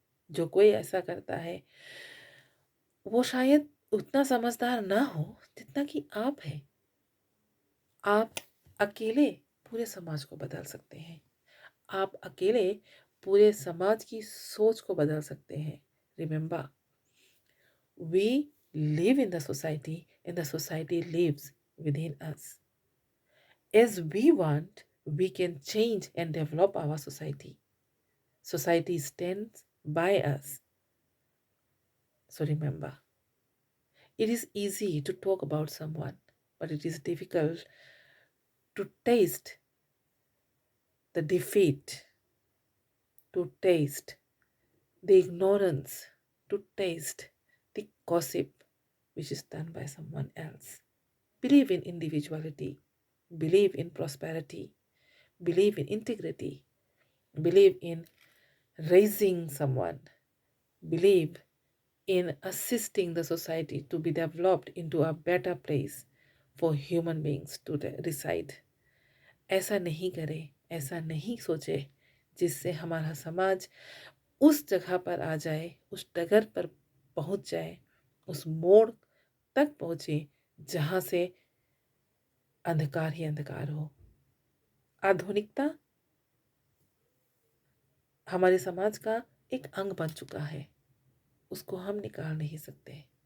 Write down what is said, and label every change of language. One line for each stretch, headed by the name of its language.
Hindi: जो कोई ऐसा करता है वो शायद उतना समझदार ना हो जितना कि आप है। आप अकेले पूरे समाज को बदल सकते हैं, आप अकेले पूरे समाज की सोच को बदल सकते हैं।
English: Remember, we live in the society and the society lives within us. As we want, we can change and develop our society. Society stands by us. So remember, it is easy to talk about someone, but it is difficult to taste the defeat, to taste the ignorance, to taste the gossip which is done by someone else. Believe in individuality, believe in prosperity, believe in integrity, believe in raising someone, believe in assisting the society to be developed into a better place for human beings to reside.
Hindi: ऐसा नहीं करे, ऐसा नहीं सोचे जिससे हमारा समाज उस जगह पर आ जाए, उस डगर पर पहुंच जाए, उस मोड़ तक पहुंचे जहां से अंधकार ही अंधकार हो। आधुनिकता हमारे समाज का एक अंग बन चुका है, उसको हम निकाल नहीं सकते।